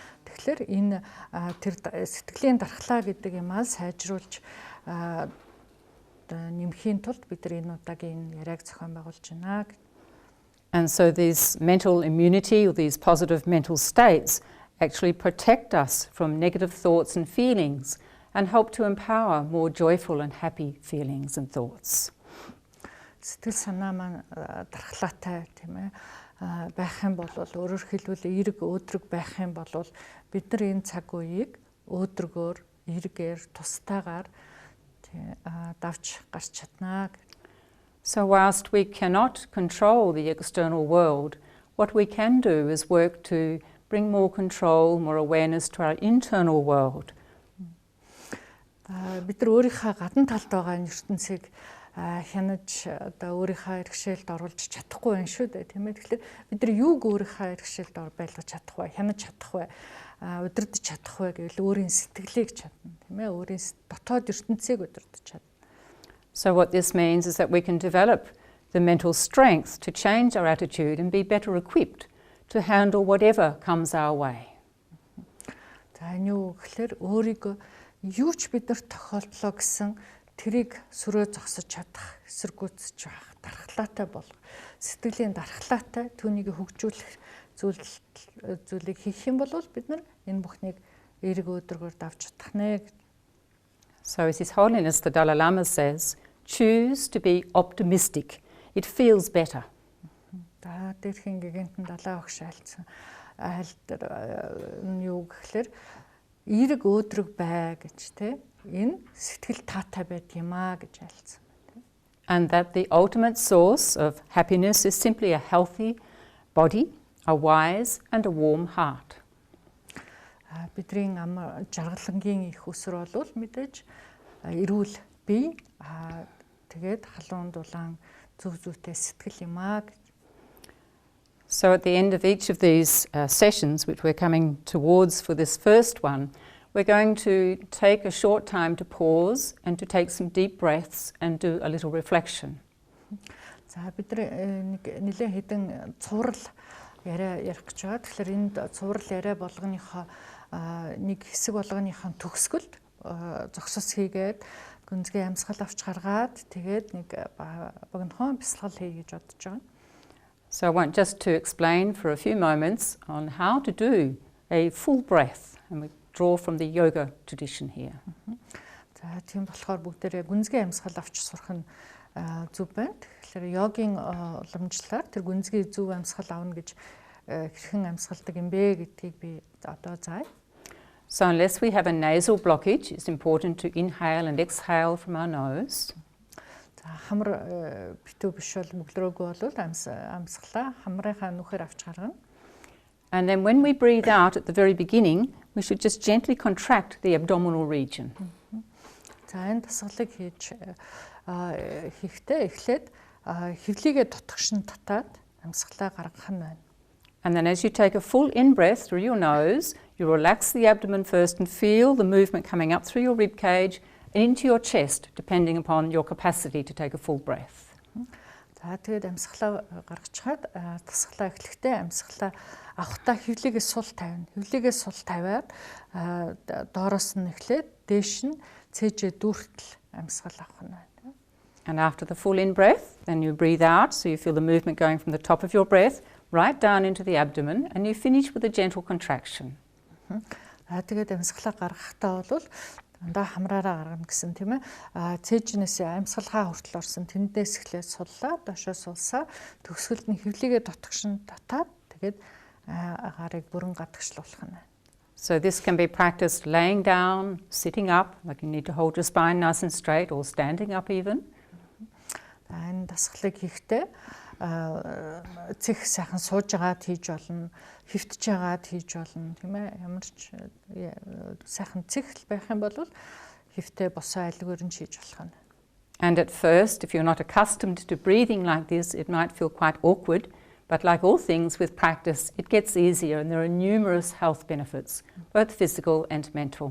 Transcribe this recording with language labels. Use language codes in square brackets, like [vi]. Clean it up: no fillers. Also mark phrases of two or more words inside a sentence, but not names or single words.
[mn] Тэгэхээр энэ тэр сэтгэлийн дархлаа гэдэг юмаа сайжруулж нэмхийн тулд бид нар энэ удаагийн яриаг зохион байгуулж байна. [en] And so these mental immunity or these positive mental states actually protect us from negative thoughts and feelings and help to empower more joyful and happy feelings and thoughts. [mn] Сэтгэл санаа маань дархлаатай тийм ээ байх юм бол өөрөөр хэлбэл эерэг өөдрөг байх юм бол бид нар энэ цаг үеийг өөдрөгөөр эргээр тустайгаар давж гарч чаднаа. [en] So whilst we cannot control the external world, what we can do is work to bring more control, more awareness to our internal world. [mn] Бид нар өөрийнхөө гадна талд байгаа ертөнцийг хянаж одоо өөрийнхөө иргэшээлд оруулж чадахгүй байх шүү дээ, тийм ээ. Тэгэхээр бид нар юуг өөрийнхөө иргэшээлд байлгаж чадах вэ, хянаж чадах вэ, удирдах чадах вэ гэвэл өөрийн сэтгэлийг чадна, тийм ээ. Өөрийн дотоод ертөнцийг удирдах чадна. [en] So what this means is that we can develop the mental strength to change our attitude and be better equipped to handle whatever comes our way. [mn] За энэ юу гэхээр өөрийгөө юу ч бидэрт тохиолдлоо гэсэн тэрийг сүрөө зогсож чадах, эсэргүүцэж байх, дархлаатай болох, сэтгэлийн дархлаатай түүнийг хөгжүүлэх зүйлийг хийх юм бол бид нар энэ бүхнийг эерэг өөдрөгөөр давж чадах нэ. [en] So as His Holiness the Dalai Lama says, choose to be optimistic. It feels better. [mn] За дээрхийн гэгэнтэн далаа багш айлцсан айлтар юу гэхээр эерэг өөдрөг бай гэж тэ энэ сэтгэл таатай байд юм аа гэж айлцсан. [en] And that the ultimate source of happiness is simply a healthy body, a wise and a warm heart. [mn] Бидний ам жаргалангийн их өсөр бол мэдээж эрүүл бие тэгээд халуун дулаан зөв зүйтэй сэтгэл юм аа. [en] So at the end of each of these sessions, which we're coming towards for this first one, we're going to take a short time to pause and to take some deep breaths and do a little reflection. [mn] За бид нэлээд хэдэн цуврал ярих гэж байгаа. Тэгэхээр энд цуврал яриа болгоныхоо нэг хэсэг болгоныхоо төгсгөлд зогсос хийгээд гүнзгий амьсгал авч гаргаад тэгээд нэг богинохон бясалгал хий гэж бодож байгаа. [en] So I want just to explain for a few moments on how to do a full breath, and we draw from the yoga tradition here. [mn] За тийм болохоор бүгдээрээ гүнзгий амьсгал авч сурах нь зөв байна. Тэгэхээр йогийн уламжлалаар тэр гүнзгий зөв амьсгал авна гэж хэрхэн амьсгалдаг юм бэ гэдгийг би одоо заая. [en] So unless we have a nasal blockage, it's important to inhale and exhale from our nose. [mn] Хамар битүү биш бол мөглөрөөгүй бол амьсгалаа хамрынхаа нүхээр авч гаргана. [en] And then when we breathe out at the very beginning, we should just gently contract the abdominal region. [mn] За энэ дасгалыг хийхдээ эхлээд хэвлийгээ тутагшин татаад амьсгалаа гаргах нь байна. [en] And then as you take a full in-breath through your nose, you relax the abdomen first and feel the movement coming up through your rib cage and into your chest, depending upon your capacity to take a full breath. [mn] За тэгээд амьсгалаа гаргачихад дасгалаа эхлэхдээ амьсгалаа авахтаа хэвлийгээ сул тавина. Хэвлийгээ сул тавиад доороос нь эхлээд дээш нь цээжээ дүүртэл амьсгал авах нь байна. [en] And after the full in-breath, then you breathe out, so you feel the movement going from the top of your breath right down into the abdomen, and you finish with a gentle contraction. [mn] Тэгээд амьсгалаа гаргахтаа бол дандаа хамраараа гаргана гэсэн тийм ээ. Цээжнээс амьсгалгаа хүртэл орсон тэндээс эхлээд суллаа, доошоо сулсаа, төгсгөлд нь хэвлийгээ дотгошин татаад тэгээд гарыг бүрэн гадагшлуулах нь. [en] So this can be practiced laying down, sitting up, like you need to hold your spine nice and straight, or standing up even. [mn] Энэ дасгалыг хийхдээ цэх сайхан сууж агаад хийж болно, хөвтж агаад хийж болно, тийм ээ. Ямар ч сайхан цэгэл байх юм бол хөвтөө босоо айлгүйр нь хийж болох нь. [en] And at first, if you're not accustomed to breathing like this, it might feel quite awkward, But like all things with practice, it gets easier and there are numerous health benefits, both physical and mental.